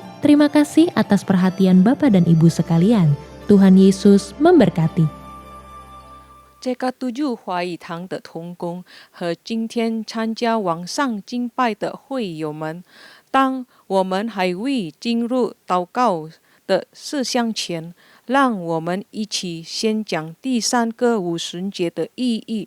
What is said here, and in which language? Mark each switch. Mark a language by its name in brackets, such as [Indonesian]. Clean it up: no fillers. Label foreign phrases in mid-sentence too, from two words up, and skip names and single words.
[Indonesian] Terima kasih atas perhatian Bapak dan Ibu sekalian. Tuhan Yesus memberkati. [Chinese] 这个督救华语堂的同工和今天参加网上敬拜的会友们，当我们还未进入祷告的事项前，让我们一起先讲第3个五旬节的意义。